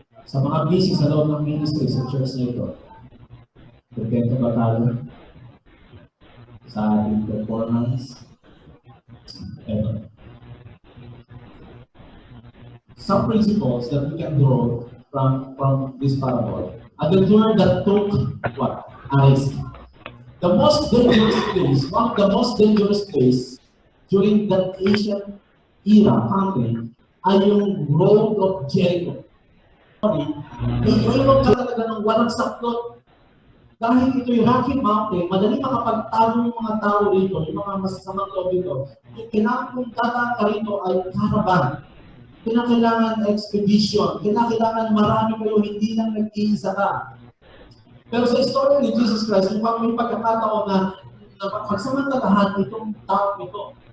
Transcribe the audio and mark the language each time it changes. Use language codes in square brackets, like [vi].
[tl] Sa mga busy sa loob ng ministry sa church na ito, kontento ba tayo sa ating performance? Eto. [en] Some principles that we can draw from this parable. A detour that took what? A risk. The most dangerous place, one of the most dangerous place during that ancient era country ay yung road of Jericho. [tl] Iiwan ka talaga ng walang saklot. Dahil ito yung Rocky Mountain, madali makapagtalo yung mga tao rito, yung mga masasamang loob dito. Kung dadaan ka rito ay caravan. Kinakailangan expedition. Kinakailangan marami kayo, hindi lang nag-iisa ka. Pero sa istorya ni Jesus Christ, yung may pagkakataon na pagsamantalahan itong tao ito.